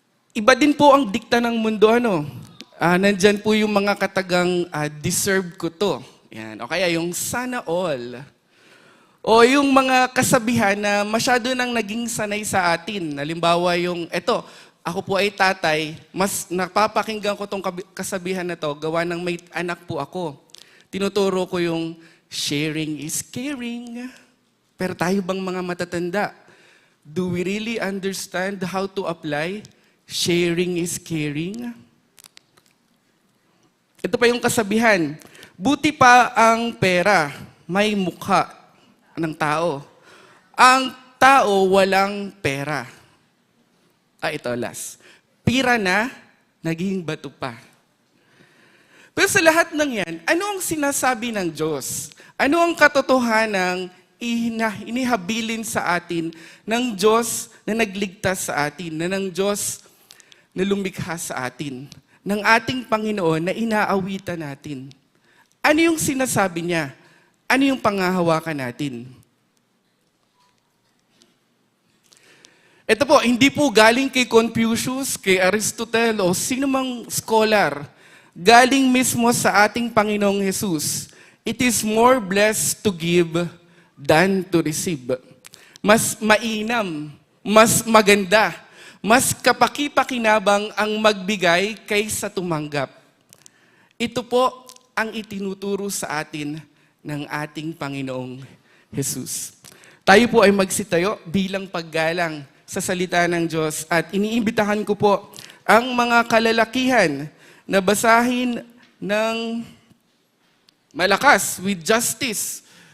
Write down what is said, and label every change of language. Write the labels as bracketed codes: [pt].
[tl] Iba din po ang dikta ng mundo. Nandyan po yung mga katagang deserve ko to. Yan. O kaya yung sana all. O yung mga kasabihan na masyado nang naging sanay sa atin. Halimbawa yung, ako po ay tatay, mas napapakinggan ko tong kasabihan na to, gawa ng may anak po ako. Tinuturo ko yung [en] sharing is caring. [tl] Pero tayo bang mga matatanda? [en] Do we really understand how to apply sharing is caring? [tl] Ito pa yung kasabihan. Buti pa ang pera, may mukha ng tao. Ang tao walang pera. Ito last. Pira na, naging bato pa. Pero sa lahat ng yan, ano ang sinasabi ng Diyos? Ano ang katotohanang inihabilin sa atin ng Diyos na nagligtas sa atin, na ng Diyos na lumikha sa atin, ng ating Panginoon na inaawitan natin? Ano yung sinasabi niya? Ano yung pangahawakan natin? Ito po, hindi po galing kay Confucius, kay Aristotle o sino mang scholar. Galing mismo sa ating Panginoong Jesus. [en] It is more blessed to give than to receive. [tl] Mas mainam, mas maganda, mas kapaki-pakinabang ang magbigay kaysa tumanggap. Ito po ang itinuturo sa atin ng ating Panginoong Jesus. Tayo po ay magsitayo bilang paggalang sa salita ng Diyos at iniimbitahan ko po ang mga kalalakihan na basahin ng malakas [en] with justice.